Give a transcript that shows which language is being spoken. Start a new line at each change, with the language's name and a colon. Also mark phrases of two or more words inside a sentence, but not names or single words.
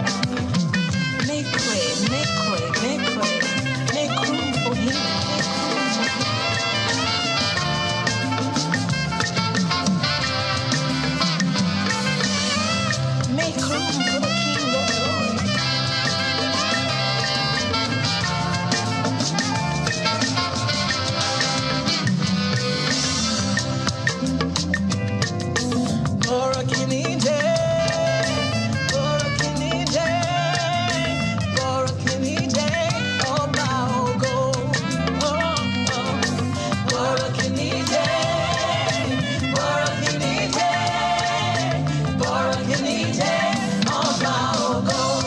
English: Make way, make way, make way. Make room for him, make room for him. Make room for the King of Glory.
Yoruba: Burokini day, Burokini day, Burokini day, Oba Ogo. Burokini day, Burokini day, Burokini day, Oba Ogo.